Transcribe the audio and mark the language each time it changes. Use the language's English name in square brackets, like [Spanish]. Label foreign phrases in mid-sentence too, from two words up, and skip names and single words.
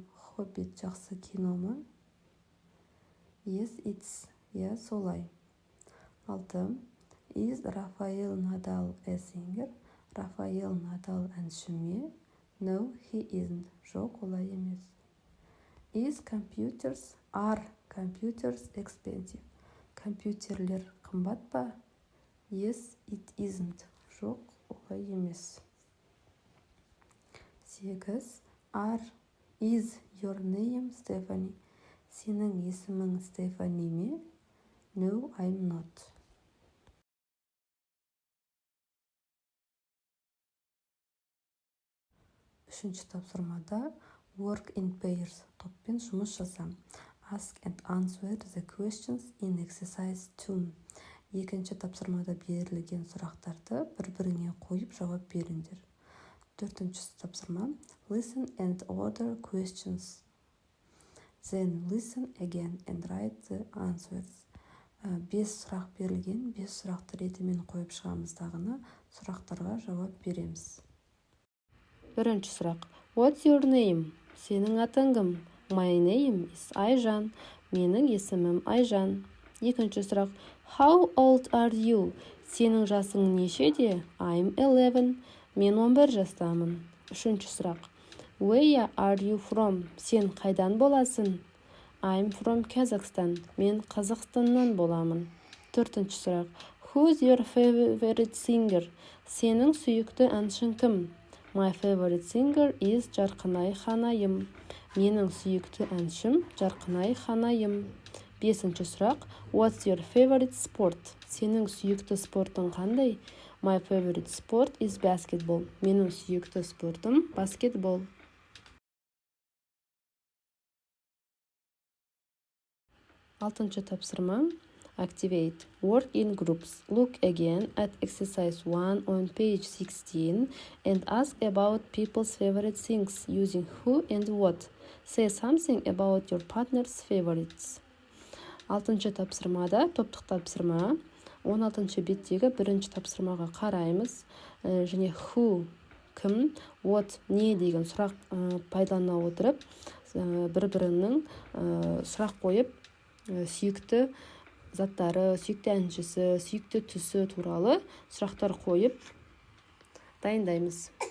[Kazakh] Hobbit жақсы кино ма? [English] Yes, it's. [Kazakh] Я, солай. 6. [English] Is Rafael Nadal a singer? [Kazakh] Rafael Nadal әнші ме? [English] No, he isn't. [Kazakh] Жоқ, олай емес. [English] Are computers expensive? [Kazakh] Компьютерлер қымбат па? [English] Yes, it isn't. [Kazakh] Жоқ, олай емес. 8. [English] Is your name Stephanie? [Kazakh] Сенің есімің Стефани ме? [English] No, I'm not. [Kazakh] Үшінші тапсырмада [English] work in pairs, [Kazakh] топпен жұмыс жаса. [English] Ask and answer the questions in exercise 2. [Kazakh] Екінші тапсырмада берілген сұрақтарды бір-біріне қойып жауап беріңдер. [English] 4. тапсырма listen and order questions. Then listen again and write the answers. [Kazakh] 5 сұрақ берілген, 5 сұрақты ретімен қойып шығамыздағыны сұрақтарға жауап береміз. Бірінші сұрақ. [English] What's your name? [Kazakh] Сенің атың кім? [English] My name is Айжан. [Kazakh] Менің есімім Айжан. Екінші сұрақ. [English] How old are you? [Kazakh] Сенің жасың нешеде? [English] I'm 11. [Kazakh] Мен 11 жастамын. Үшінші сұрақ. [English] Where are you from? [Kazakh] Сен қайдан боласың? [English] I'm from Kazakhstan. [Kazakh] Мен Қазақстаннан боламын. Төртінші сұрақ. [English] Who's your favorite singer? [Kazakh] Сенің сүйікті әншің кім? [English] My favorite singer is Жарқынай Ханайым. [Kazakh] Менің сүйікті әншім Жарқынай Ханайым. Бесінші сұрақ. [English] What's your favorite sport? [Kazakh] Сенің сүйікті спортың қандай? [English] My favorite sport is basketball. [Kazakh] Менің сүйікті спортым баскетбол. Алтыншы тапсырма. [English] Activate. Work in groups. Look again at exercise 1 on page 16 and ask about people's favorite things using who and what. Say something about your partner's favorites. [Kazakh] Алтыншы тапсырмада топтық тапсырма. 16-шы беттегі бірінші тапсырмаға қараймыз. Және who кім, what, не деген сұрақ пайдалана отырып, бір-бірінің сұрақ қойып, сүйікті заттары, сүйікті әншісі, сүйікті түсі туралы сұрақтар қойып дайындаймыз.